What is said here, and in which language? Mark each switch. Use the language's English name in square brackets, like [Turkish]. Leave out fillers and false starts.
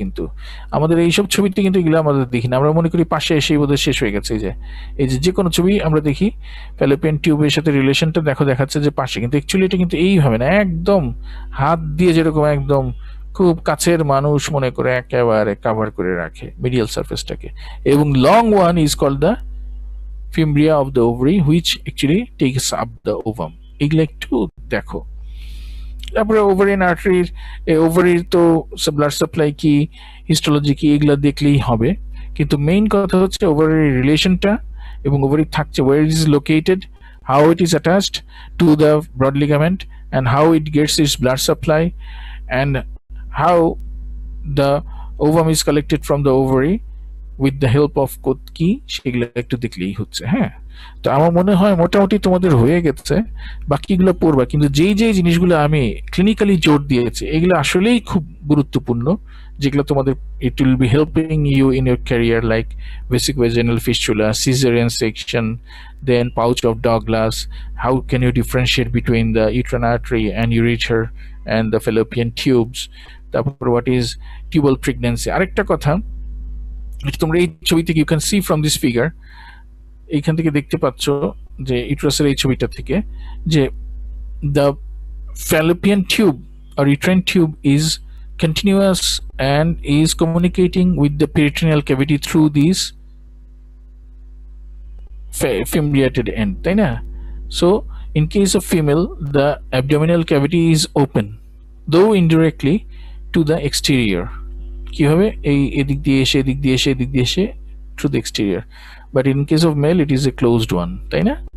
[Bangla] কিন্তু আমাদের এইসব ছবিতে কিন্তু এগুলো আমাদের দেখি না, আমরা মনে করি পাশে এসেই বোধহয় শেষ হয়ে গেছে। এই যে কোনো ছবি আমরা দেখি ফ্যালোপিয়ান টিউবের সাথে রিলেশনটা দেখো, দেখাচ্ছে যে পাশে, কিন্তু অ্যাকচুয়ালি এটা কিন্তু এইভাবে না, একদম হাত দিয়ে যেরকম একদম খুব কাছের মানুষ মনে করে একেবারে কভার করে রাখে মিডিয়াল সারফেসটাকে। [English] এবং long one is called the fimbria of the ovary which actually takes up the ovum। [Bangla] এগুলো একটু দেখো। তারপরে ওভারিয়ান আর্টারির, ওভারির তো ব্লাড সাপ্লাই কি, হিস্টোলজি কি, এগুলো দেখলেই হবে, কিন্তু মেইন কথা হচ্ছে ওভারির রিলেশনটা, এবং [English] Ovary থাকছে where it is located, how it is attached to the broad ligament, and how it gets its blood supply, and how the ovum is collected from the ovary with the help of কি, সেগুলো একটু দেখলেই হচ্ছে। [Bangla] হ্যাঁ, তো আমার মনে হয় মোটামুটি তোমাদের হয়ে গেছে, বাকিগুলো পড়বা, কিন্তু যেই জিনিসগুলো আমি ক্লিনিক্যালি জোর দিয়েছি এগুলো আসলেই খুব গুরুত্বপূর্ণ, যেগুলো তোমাদের [English] it will be helping you in your career, like basic vaginal fistula, cesarean section, then pouch of Douglas, how can you differentiate between the uterine artery and ureter and the fallopian tubes, তারপর what is tubal pregnancy। আরেকটা কথা, [Bangla] তোমরা এই ছবি থেকে [English] you can see from this figure, [Bangla] এইখান থেকে দেখতে পাচ্ছ যে ইউট্রাসের এই ছবিটা থেকে, [English] যে the fallopian tube or uterine tube is continuous and is communicating with the peritoneal cavity through these fimbriated end, তাই না? So in case of female, the abdominal cavity is open, though indirectly, to the exterior। [Bangla] কি হবে, এই এদিক দিয়ে এসে এদিক দিয়ে এসে এদিক দিয়ে এসে [English] through the exterior, but in case of male it is a closed one, [Bangla] তাই না?